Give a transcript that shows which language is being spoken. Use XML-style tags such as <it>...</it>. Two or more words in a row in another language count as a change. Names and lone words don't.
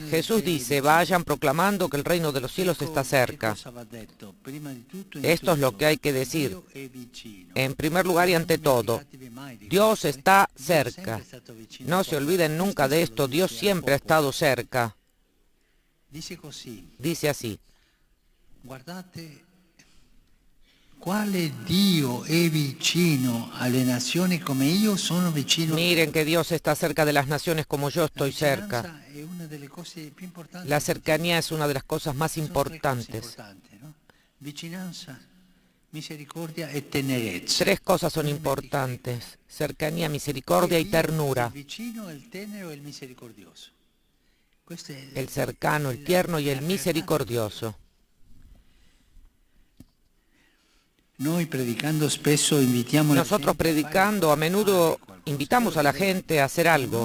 <es>Jesús dice, vayan proclamando que el reino de los cielos está cerca. Esto es lo que hay que decir. En primer lugar y ante todo, Dios está cerca. No se olviden nunca de esto, Dios siempre ha estado cerca. Dice así.</es> <it>Quale Dio è vicino alle nazioni come io sono vicino.</it> <es>Miren que Dios está cerca de las naciones como yo estoy cerca. La cercanía es una de las cosas más importantes.</es> <it>Vicinanza, misericordia e tenerezza.</it> <es>3 cosas son importantes: cercanía, misericordia y ternura. El cercano, el tierno y el misericordioso. Nosotros predicando a menudo invitamos a la gente a hacer algo.</es>